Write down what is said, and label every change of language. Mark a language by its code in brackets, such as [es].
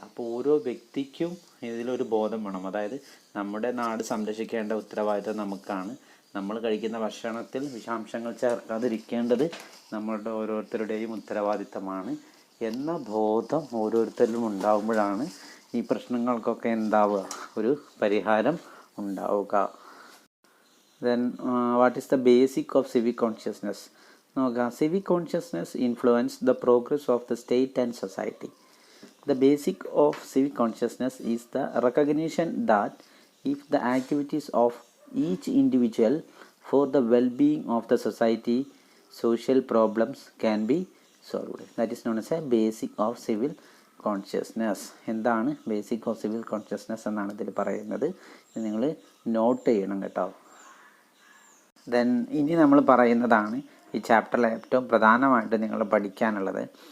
[ml] അപ്പോൾ ഓരോ വ്യക്തിക്കും ഇതിലൊരു ബോധം വേണം. അതായത് നമ്മുടെ നാട് സംരക്ഷിക്കേണ്ട ഉത്തരവാദിത്വം നമുക്കാണ്. നമ്മൾ കഴിക്കുന്ന ഭക്ഷണത്തിൽ വിഷാംശങ്ങൾ ചേർക്കാതിരിക്കേണ്ടത് നമ്മളുടെ ഓരോരുത്തരുടെയും ഉത്തരവാദിത്തമാണ് എന്ന ബോധം ഓരോരുത്തരിലും ഉണ്ടാകുമ്പോഴാണ് ഈ പ്രശ്നങ്ങൾക്കൊക്കെ ഒരു പരിഹാരം ഉണ്ടാവുക. [en] Then what is the basic of civic consciousness? [ml] നോക്കാം. [en] Civic consciousness influence the progress of the state and society. The basic of civic consciousness is the recognition that if the activities of each individual for the well-being of the society, social problems can be solved. That is known as a basic of civil consciousness. [ml] എന്താണ് basic of civil consciousness എന്നാണ് ഇതിൽ പറയുന്നത്. ഇത് നിങ്ങൾ not ചെയ്യണം കേട്ടോ. Then ഇനി നമ്മൾ പറയുന്നതാണ് ഈ ചാപ്റ്ററിലെ ഏറ്റവും പ്രധാനമായിട്ട് നിങ്ങൾ പഠിക്കാനുള്ളത്.